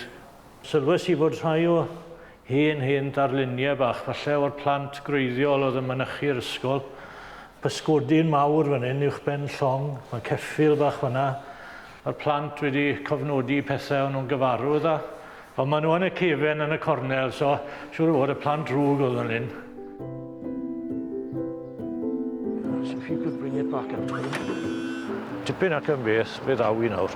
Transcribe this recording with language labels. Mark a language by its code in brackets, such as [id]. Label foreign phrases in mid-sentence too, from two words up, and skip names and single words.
[cy] Sylwes i fod rhai o hen darluniau bach, falle o'r plant greiddiol oedd yn mynychu'r ysgol. Pysgodyn mawr fan hyn uwch ben llong, mae ceffil bach fan'na. Mae'r plant wedi cofnodi pethau o'n nhw'n gyfarwydd â. Ond maen nhw yn y cefen yn y cornel, so siŵr o fod y plant rwg oedd fan hyn. [en] So if you could bring it back up. [cy] Tipyn ac yn beth, fe ddaw i nawr.